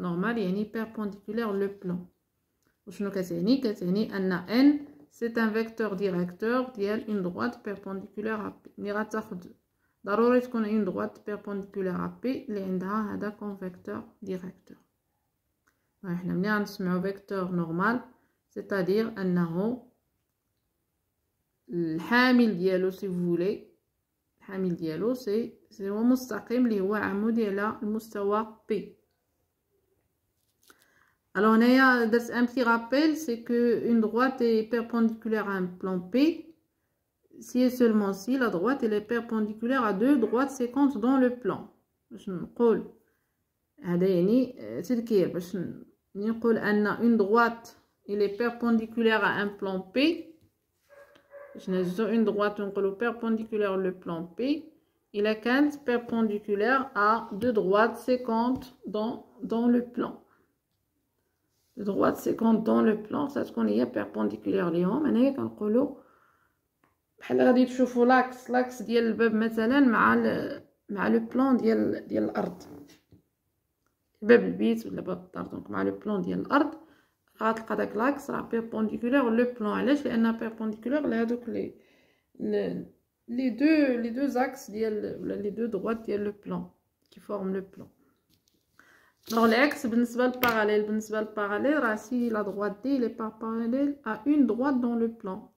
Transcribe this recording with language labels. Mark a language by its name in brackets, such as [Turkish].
[French] Normal [Arabic] يعني [French] perpendiculaire le plan. [Arabic] وشنو كتعني؟ كتعني أن [French] n c'est un vecteur directeur [Arabic] ديال [French] une droite perpendiculaire à P. [Arabic] ملي غتاخد ضروري تكون [French] une droite perpendiculaire à P [Arabic] اللي عندها هذا [French] comme vecteur directeur. [Arabic] حنا ملي غنسمعو [French] vecteur normal c'est-à-dire [Arabic] أنه الحامل ديالو [French] si vous voulez [Arabic] الحامل ديالو سي هو مستقيم اللي هو عمودي على المستوى P. [French] Alors, on a un petit rappel, c'est que une droite est perpendiculaire à un plan P si et seulement si la droite elle est perpendiculaire à deux droites séquentes dans le plan. [Arabic] باش نقول هذا يعني تذكير باش نقول أن [French] une droite elle est perpendiculaire à un plan P. [Arabic] باش نهزو [French] une droite [Arabic] ونقولو [French] perpendiculaire le plan P. Il est perpendiculaire à deux droites séquentes dans le plan. De droite séquente dans le plan ça [Arabic] تكون هي [French] perpendiculaire [Arabic] ليهم. هنايا كنقولوا بحال غادي تشوفوا لاكس ديال الباب مثلا مع لو بلان ديال الارض، باب البيت ولا باب الدار. دونك مع لو بلان ديال الارض غتلقى داك لاكس راه [French] perpendiculaire [Arabic] لو بلان. علاش؟ لانها [French] perpendiculaire [Arabic] لهادوك [French] les deux axes [Arabic] ديال ولا [French] les deux droites [Arabic] ديال [French] le plan qui forment le plan. Alors l'axe [Arabic] بالنسبة للباراليل راه [French] si la droite D il est pas parallèle à une droite dans le plan.